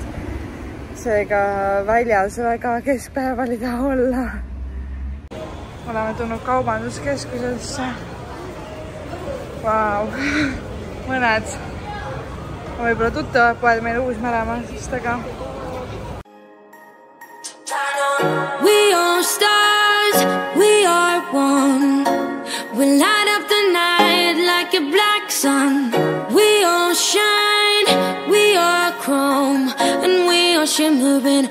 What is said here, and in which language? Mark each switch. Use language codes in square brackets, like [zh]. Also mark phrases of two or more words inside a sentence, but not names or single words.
[et] Seega väljas väga keskpäeval ei taha olla. Oleme tulnud kaubanduskeskusesse. Vau, mõned võib-olla tuttavad poed meil Uus-Meremaal, sest aga [en] We are stars, we are one. We light up the night like a black sun. We all shine, we are chrome, and we are shimmering.